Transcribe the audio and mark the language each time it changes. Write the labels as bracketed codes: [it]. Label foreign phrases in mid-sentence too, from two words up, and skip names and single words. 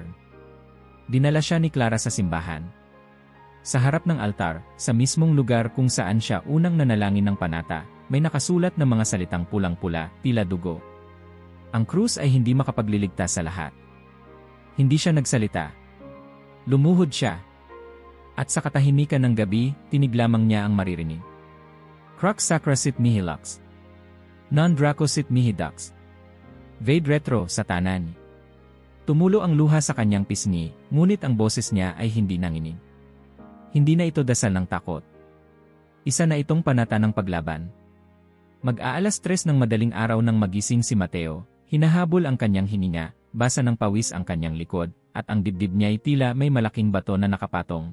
[tl] Dinala siya ni Clara sa simbahan. Sa harap ng altar, sa mismong lugar kung saan siya unang nanalangin ng panata, may nakasulat na mga salitang pulang-pula, tila dugo. Ang krus ay hindi makapagliligtas sa lahat. Hindi siya nagsalita. Lumuhod siya. At sa katahimikan ng gabi, tinig lamang niya ang maririnig. [la] Crux sacra sit mihi lux. Non draco sit mihi dux. Vade retro, satanan. [tl] Tumulo ang luha sa kanyang pisngi, ngunit ang boses niya ay hindi nanginig. Hindi na ito dasal ng takot. Isa na itong panata ng paglaban. Mag-aalas 3 ng madaling araw nang magising si Mateo, hinahabol ang kanyang hininga, basa ng pawis ang kanyang likod, at ang dibdib niya ay tila may malaking bato na nakapatong.